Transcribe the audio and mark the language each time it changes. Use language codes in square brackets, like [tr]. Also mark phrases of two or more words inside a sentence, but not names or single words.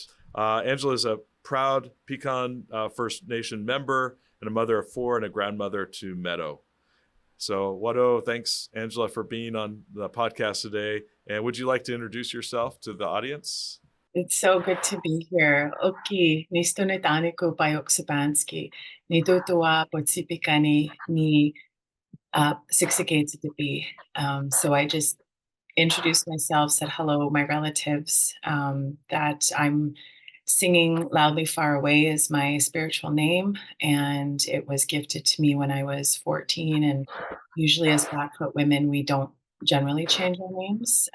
[en] Angela is a proud Pecan First Nation member and a mother of four and a grandmother to Meadow. So Wado, thanks, Angela, for being on the podcast today. And would you like to introduce yourself to the audience? It's so good to be here. [bla] Oki, nisto netani ko payok sabanski, ni tutua potsipikani ni siksikates to be. [en] So I just introduced myself, said hello, my relatives, that I'm singing Loudly Far Away is my spiritual name, and it was gifted to me when I was 14. And usually as Blackfoot women, we don't generally change our names.